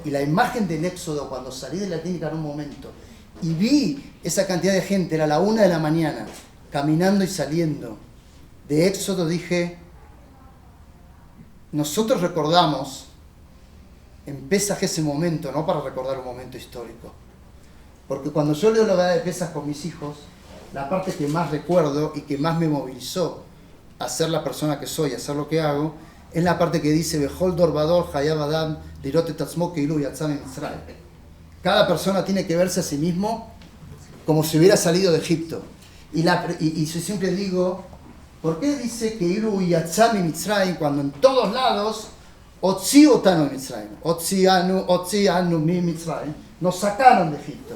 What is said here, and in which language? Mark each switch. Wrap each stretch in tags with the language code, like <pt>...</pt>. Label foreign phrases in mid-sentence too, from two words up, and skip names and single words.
<es>Y la imagen del éxodo, cuando salí de la clínica en un momento y vi esa cantidad de gente, era la 1 de la mañana, caminando y saliendo de éxodo, dije, nosotros recordamos en Pesaj ese momento, no para recordar un momento histórico. Porque cuando yo leo la Agadá de Pesaj con mis hijos, la parte que más recuerdo y que más me movilizó a ser la persona que soy, a hacer lo que hago, es la parte que dice,</es> <he>בכל דור ודור, חייב אדם, לראות את עצמו כאילו יצא ממצרים.</he> <es>Cada persona tiene que verse a sí mismo como si hubiera salido de Egipto. Y yo siempre digo, ¿por qué dice</es> <he>כאילו יצא ממצרים</he> <es>cuando en todos lados</es> <he>הוציא אותנו ממצרים, הוציאנו ממצרים,</he> <es>nos sacaron de Egipto?</es>